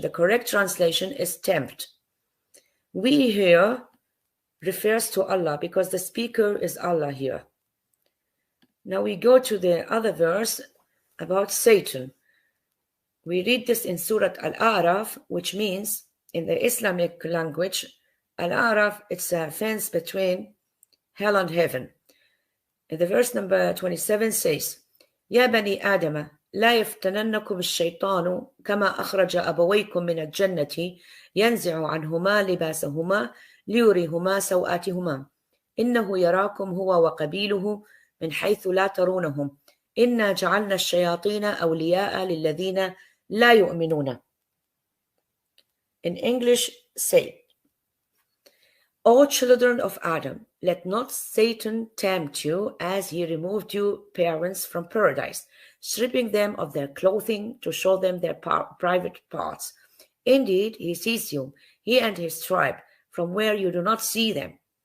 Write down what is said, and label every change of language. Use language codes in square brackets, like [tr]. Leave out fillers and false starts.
[en] The correct translation is tempt. We here refers to Allah because the speaker is Allah here. Now we go to the other verse about Satan. We read this in Surah Al-A'raf, which means, in the Islamic language, Al-A'raf, it's a fence between hell and heaven. And the verse number 27 says, [ar] يا بني آدم لا يفتننكم الشيطان كما أخرج أبويكم من الجنة ينزع عنهما لباسهما ليريهما سوآتهما إنه يراكم هو وقبيله من حيث لا ترونهم إنا جعلنا الشياطين أولياء للذين لا يؤمنون. [en] In English, say, O children of Adam, let not Satan tempt you as he removed you parents from paradise, stripping them of their clothing to show them their private parts. Indeed, he sees you, he and his tribe, from where you do not see them.